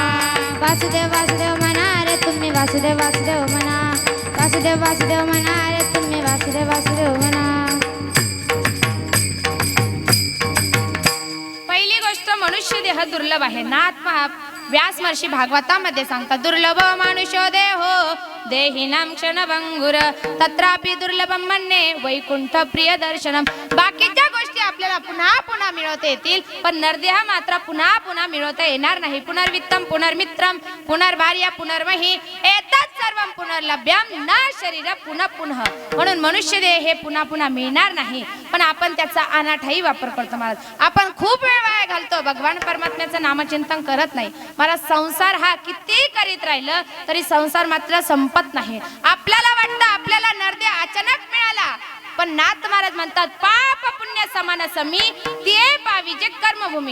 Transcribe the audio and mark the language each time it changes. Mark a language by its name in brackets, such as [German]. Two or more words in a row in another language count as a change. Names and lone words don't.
[Marathi] वासुदेव वासुदेव म्हणा रे तुम्ही वासुदेव वासुदेव म्हणा वासुदेव वासुदेव म्हणा रे तुम्ही वासुदेव वासुदेव म्हणा पहिली गोष्ट मनुष्य देह दुर्लभ आहे. नाथ व्यास महर्षी भागवतामध्ये सांगतात [Sanskrit] दुर्लभ मानुष्यो देहो देहिनां क्षणभंगुर तत्रापि दुर्लभम मन्ये वैकुंठ प्रिय दर्शनम. [Marathi] बाकीच्या गोष्टी आपल्याला पुन्हा पुन्हा मिळवता येतील पण नरदेह मात्र पुन्हा पुन्हा मिळवता येणार नाही. [Sanskrit] पुनर्वित्तम पुनर्मित्रम पुनर्भार्या पुनर्मही एतत् सर्वं पुनर्लभ्यम न शरीर पुनः पुनः. [Marathi] म्हणून मनुष्य देह हे पुन्हा पुन्हा मिळणार नाही पण आपण त्याचा अनाठाही वापर करतो. महाराज आपण खूप वेळ वाया घालतो भगवान परमात्म्याचं नामचिंतन करत नाही. महाराज संसार हा किती करीत राहिलं तरी संसार मात्र संपत नाही. आपल्याला वाटतं आपल्याला नरदेह अचानक मिळाला पण नाथ महाराज म्हणतात पाप पुण्य समान समी ते पाविजे कर्मभूमी.